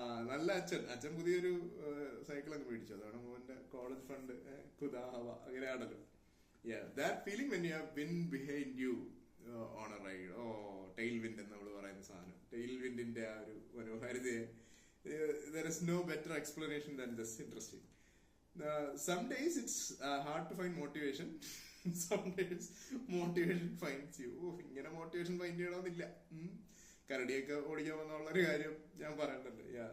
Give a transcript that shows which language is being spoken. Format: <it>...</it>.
<ml>നല്ല അച്ഛൻ പുതിയൊരു സൈക്കിൾ അങ്ങ് മേടിച്ചു. അതാണ് മോന്റെ കോളേജ് ഫണ്ട്. കുതാഹവ അങ്ങനെയാണല്ലോ.</ml> <en>Yeah, that feeling when you have wind behind you on a ride.</en> <ml>Tailwind എന്ന് നമ്മൾ പറയുന്ന സാധനം. Tailwindന്റെ ആ ഒരു മനോഹാരിതയെ,</ml> <en>there is no better explanation than this. Interesting. Some days it's hard to find motivation. Some days motivation finds you.</en> <ml>ഇങ്ങനെ motivation find ചെയ്യണമെന്നില്ല. കരടിയൊക്കെ ഓടിക്കാൻ വന്നുള്ളൊരു കാര്യം ഞാൻ പറയണ്ടല്ലോ.</ml>